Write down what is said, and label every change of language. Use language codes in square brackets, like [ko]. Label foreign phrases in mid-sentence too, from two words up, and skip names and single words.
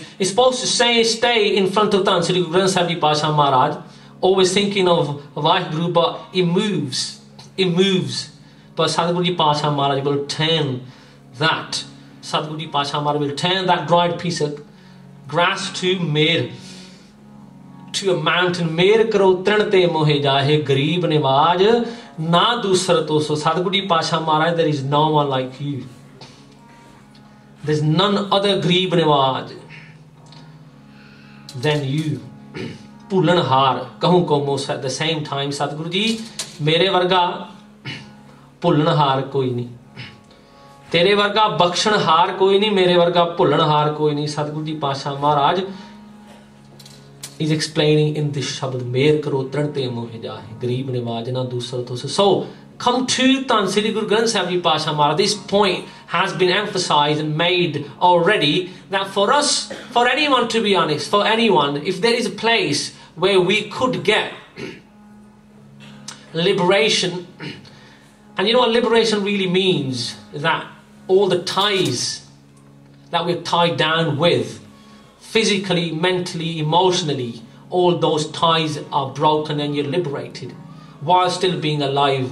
[en] It's supposed to stay in front of Tan Sri Guru Granth Sahib Ji Pasha Maharaj, always thinking of Vaheguru, but it moves. But Sadhguru Ji Pasha Maharaj will turn that. Sadhguru Ji Pasha Maharaj will turn that dried piece of grass to Mer, to a mountain. [pa] ਮੇਰ ਕਰੋ ਤ੍ਰਿਣ ਤੇ ਮੋਹੇ ਜਾਹੇ, ਗਰੀਬ ਨਵਾਜ਼ ਨਾ ਦੂਸਰਾ ਤੋ. [en] So Sadhguru Ji Pasha Maharaj, there is no one like you. There's none other Garib Nawaz than you. [pa] ਭੁਲਣ ਹਾਰ ਕਹੂੰ ਕੋ ਮੋਸ. [en] At the same time, [pa] Sadhguru Ji, ਮੇਰੇ ਵਰਗਾ ਭੁਲਣ ਹਾਰ ਕੋਈ ਨਹੀਂ. ਤੇਰੇ ਵਰਗਾ ਬਖ਼ਸ਼ਣ ਹਾਰ ਕੋਈ ਨਹੀਂ, ਮੇਰੇ ਵਰਗਾ ਭੁਲਣ ਹਾਰ ਕੋਈ ਨਹੀਂ. [en] Sadhguru Ji Pasha Maharaj is explaining in this shabad, [pa] Mer karo trin te mohe jahe, Garib Nawaz na dusra to. [en] So come to Tan Sri Guru Granth Sahib Ji Pasha Maharaj. This point has been emphasized and made already, that for us, for anyone, to be honest, for anyone, if there is a place where we could get liberation, and you know what liberation really means, that all the ties that we're tied down with, physically, mentally, emotionally, all those ties are broken and you're liberated while still being alive.